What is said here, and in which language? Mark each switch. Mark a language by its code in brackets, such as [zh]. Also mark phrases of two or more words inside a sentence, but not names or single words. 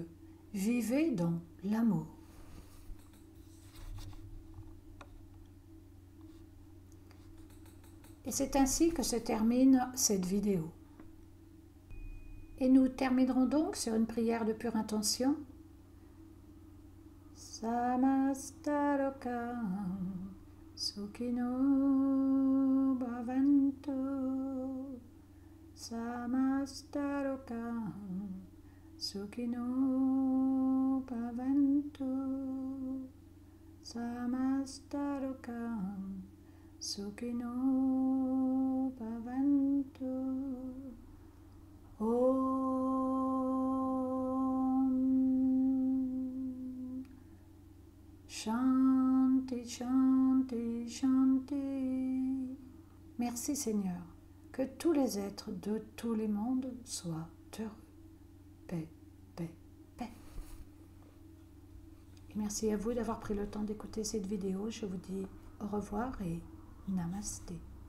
[fr] Vivez dans l'amour. Et c'est ainsi que se termine cette vidéo. Et nous terminerons donc sur une prière de pure intention. [sa] Samastarokam Sukhino Bhavantu Samastarokam Sukhino Bhavantu Samastarokam Sukhino Bhavantu Om Shanti, Shanti, Shanti. [fr] Merci Seigneur, que tous les êtres de tous les mondes soient heureux. Paix, paix, paix. Et merci à vous d'avoir pris le temps d'écouter cette vidéo. Je vous dis au revoir et namasté.